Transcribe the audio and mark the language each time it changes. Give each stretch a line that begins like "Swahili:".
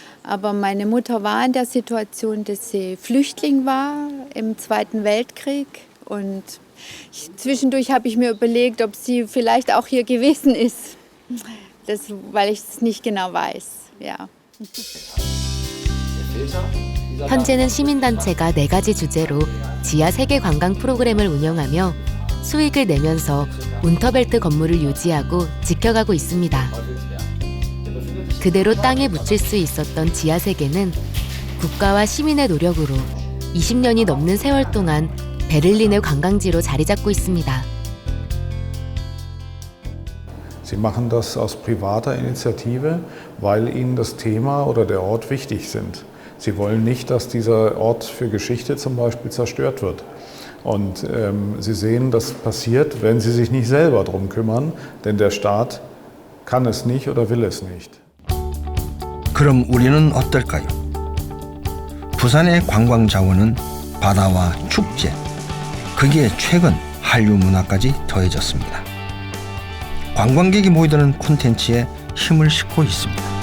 German: Aber meine Mutter war in der Situation, dass sie Flüchtling war im Zweiten Weltkrieg. Und zwischendurch habe ich mir überlegt, ob sie vielleicht auch hier gewesen ist. Weil ich es nicht genau weiß. Ja.
Korean: 현재는 시민단체가 4가지 주제로 지하 세계 관광 프로그램을 운영하며 수익을 내면서 운터벨트 건물을 유지하고 지켜가고 있습니다. 그대로 땅에 묻힐 수 있었던 지하 세계는 국가와 시민의 노력으로 20년이 넘는 세월 동안 베를린의 관광지로 자리 잡고 있습니다.
German: Sie machen das aus privater Initiative, weil ihnen das Thema oder der Ort wichtig sind. Sie wollen nicht, dass dieser Ort für Geschichte zum Beispiel zerstört wird. Und sie sehen, das passiert, wenn sie sich nicht selber darum kümmern, denn der Staat kann es nicht oder will es nicht.
Korean: 그럼 우리는 어떨까요? 부산의 관광 자원은 바다와 축제, 거기에 최근 한류 문화까지 더해졌습니다. 관광객이 모이드는 콘텐츠에 힘을 싣고 있습니다.